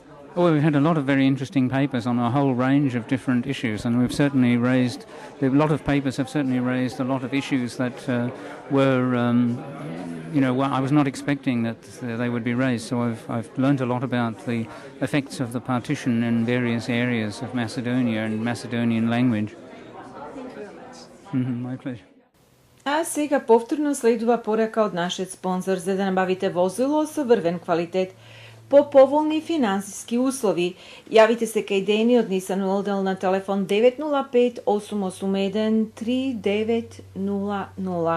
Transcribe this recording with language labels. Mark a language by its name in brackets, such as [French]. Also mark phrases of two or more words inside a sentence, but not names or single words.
[English] Well, we've had a lot of very interesting papers on a whole range of different issues, and we've certainly raised, a lot of papers have certainly raised a lot of issues that were, well, I was not expecting that they would be raised. So I've learned a lot about the effects of the partition in various areas of Macedonia and Macedonian language. Thank you very much. My pleasure. [Macedonian] А сега повторно следува порака од нашиот спонзор за да набавите возило со врвен квалитет по поволни финансиски услови. Јавите се кај Дени од Nissan World на телефон 905-881-3900.